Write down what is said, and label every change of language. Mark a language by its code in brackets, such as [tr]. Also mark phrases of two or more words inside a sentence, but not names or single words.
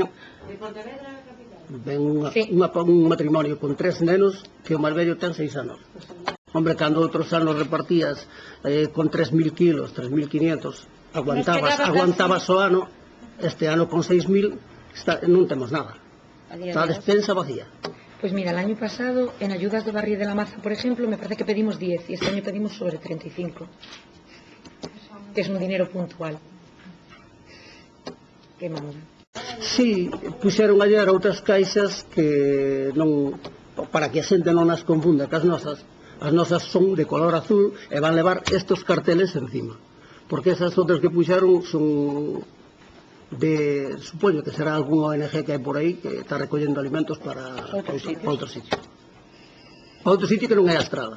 [gl] Ven un matrimonio con 3 nenos que o máis vello ten 6 anos. Hombre, cando outros anos repartías con 3.000 kilos, 3.500, aguantabas o ano. Este ano con 6.000 non temos nada. A día Está a de hoxe. despensa vacía. [es] Pues mira, el año pasado en ayudas de Barrio de la Maza, por ejemplo, me parece que pedimos 10 y este año pedimos sobre 35, que es un dinero puntual. Que manda. [gl] Sí, puxeron ayer outras caixas que non, para que a xente non as confunda que as nosas son de color azul e van levar estos carteles encima, porque esas outras que puxeron son de, supoño que será algún ONG que hai por aí que está recollendo alimentos para outro sitio que non é a estrada.